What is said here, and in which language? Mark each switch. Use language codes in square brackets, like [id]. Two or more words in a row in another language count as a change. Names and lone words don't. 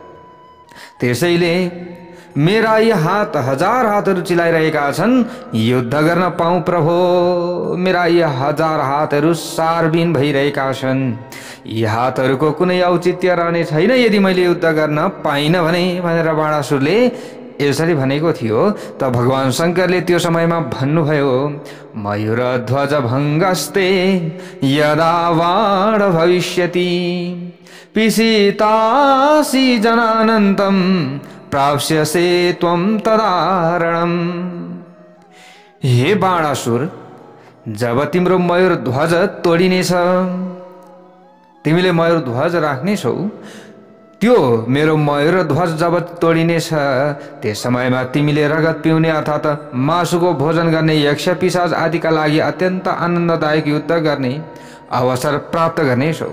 [ne] त्यसैले मेरा यी हात 1000 हातहरू चिलाइरहेका छन्, युद्ध गर्न पाऊँ प्रभु। मेरा यी 1000 हातहरू सारबिन भइरहेका छन्। यी हातहरूको कुनै औचित्य रहने छैन यदि मैले युद्ध गर्न पाइन भने, भनेर बाणासुरले यसरी भनेको थियो। त भगवान शंकरले त्यो समयमा भन्नुभयो, [sa] मयूर ध्वज भङ्गस्ते यदा बाण भविष्यति पिसीतासि जनानन्तम प्राप्स्यसे त्वं तदारणम। [ne] हे बाणासुर, जब तिम्रो मयूर ध्वज तोडिनेछ, तिमीले मयूर ध्वज राख्नेछौ, त्यो मेरो मयूर ध्वज जब तोडिनेछ, त्यस समयमा तिमीले रगत पिउने अर्थात् मासुको भोजन गर्ने यक्ष पिशाच आदिका लागि अत्यन्त आनन्ददायक युद्ध गर्ने अवसर प्राप्त गर्नेछौ।